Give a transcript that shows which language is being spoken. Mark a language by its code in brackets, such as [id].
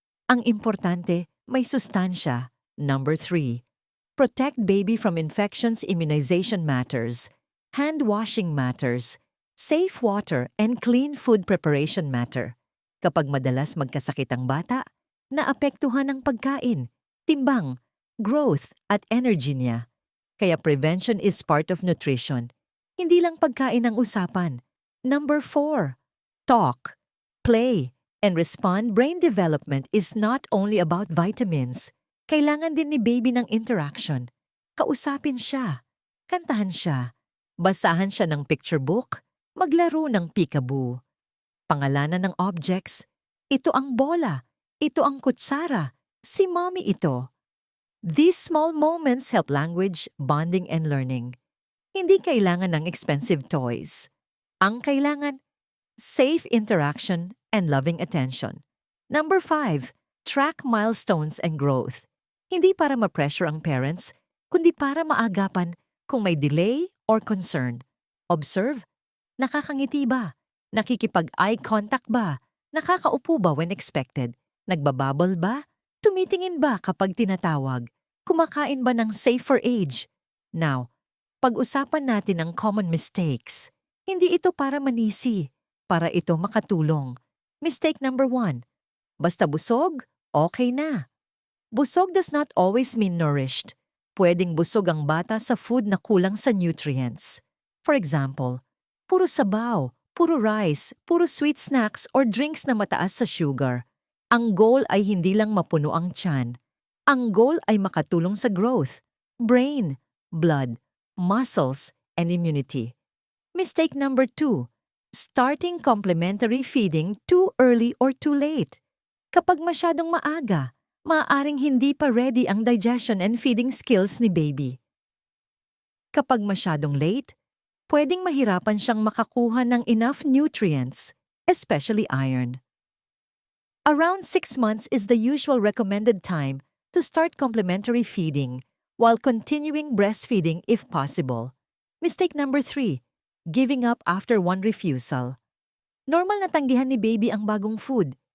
[tl] Ang importante, may sustansya. [en] Number 3. Protect baby from infections. Immunization matters. Hand washing matters. Safe water and clean food preparation matter. [tl] Kapag madalas magkasakit ang bata, naapektuhan ang pagkain, timbang, growth at energy niya. [en] Kaya prevention is part of nutrition. [tl] Hindi lang pagkain ang usapan. [en] Number 4. Talk, play, and respond. Brain development is not only about vitamins. [tl] Kailangan din ni baby ng interaction. Kausapin siya, kantahan siya, basahan siya ng picture book, maglaro ng peekaboo. Pangalanan ng objects, ito ang bola, ito ang kutsara, si mommy ito. [en] These small moments help language, bonding, and learning. [tl] Hindi kailangan ng [en] expensive toys. Ang kailangan, safe interaction and loving attention. Number 5, track milestones and growth. [tl] Hindi para ma-pressure ang parents, kundi para maagapan kung may [en] delay or concern. [tl] Observe, nakakangiti ba? Nakikipag-eye contact ba? Nakakaupo ba when expected? Nagbababble ba? Tumitingin ba kapag tinatawag? Kumakain ba ng [en] safe for age? [tl] Now, pag-usapan natin ang [en] common mistakes. [tl] Hindi ito para manisi, para ito makatulong. [en] Mistake number 1. [tl] Basta busog, okay na. [en] Busog does not always mean nourished. [tl] Pwedeng busog ang bata sa food na kulang sa nutrients. [en] For example, [tl] puro sabaw, puro rice, puro sweet snacks or drinks na mataas sa sugar. Ang goal ay hindi lang mapuno ang tiyan. Ang goal ay makatulong sa [en] growth, brain, blood, muscles, and immunity. Mistake number 2. Starting complementary feeding too early or too late. [tl] Kapag masyadong maaga, maaaring hindi pa ready ang [en] digestion and feeding skills [tl] ni baby. Kapag masyadong late, pwedeng mahirapan siyang makakuha ng [en] enough nutrients, especially iron. Around 6 months is the usual recommended time to start complementary feeding while continuing breastfeeding if possible. Mistake number 3. Giving up after one refusal. [tl] Normal na tanggihan ni baby ang bagong food.